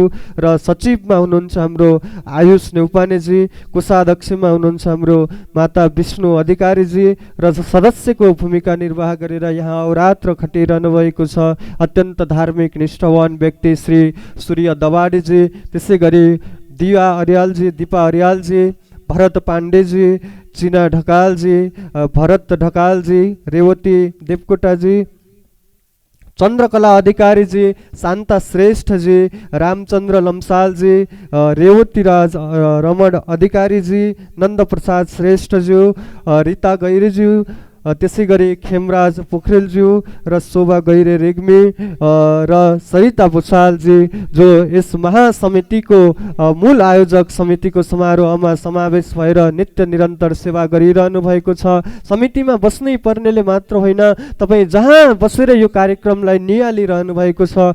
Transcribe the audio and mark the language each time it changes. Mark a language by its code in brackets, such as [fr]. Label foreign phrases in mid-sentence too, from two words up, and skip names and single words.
[ne] र सचिवमा हुनुहुन्छ हाम्रो आयुष नेउपानेजी, कोषाध्यक्षमा हुनुहुन्छ हाम्रो माता विष्णु अधिकारीजी र सदस्यको भूमिका निर्वाह गरेर यहाँ अहोरात्र खटिरहनु भएको छ अत्यन्त धार्मिक निष्ठावान व्यक्ति श्री सूर्य दवाडीजी, त्यसै गरी दिपा अर्यालजी, भरत पाण्डेजी, चिना ढकालजी, भरत ढकालजी, रेवती देवकोटाजी, चन्द्रकला अधिकारीजी, शान्ता श्रेष्ठजी, रामचन्द्र लम्सालजी, रेवतीराज रमण अधिकारीजी, नन्दप्रसाद श्रेष्ठज्यू, रीता गैरेज्यू, त्यसै गरी खेमराज पोखरेलज्यू र शोभा गैरे रेग्मी र सरिता भुषालजी, जो यस महासमितिको मूल आयोजक समितिको समारोहमा समावेश भएर नित्य निरन्तर सेवा गरिरहनु भएको छ। समितिमा बस्नै पर्नेले मात्र होइन, तपाईँ जहाँ बसेर यो कार्यक्रमलाई निहालिरहनु भएको छ।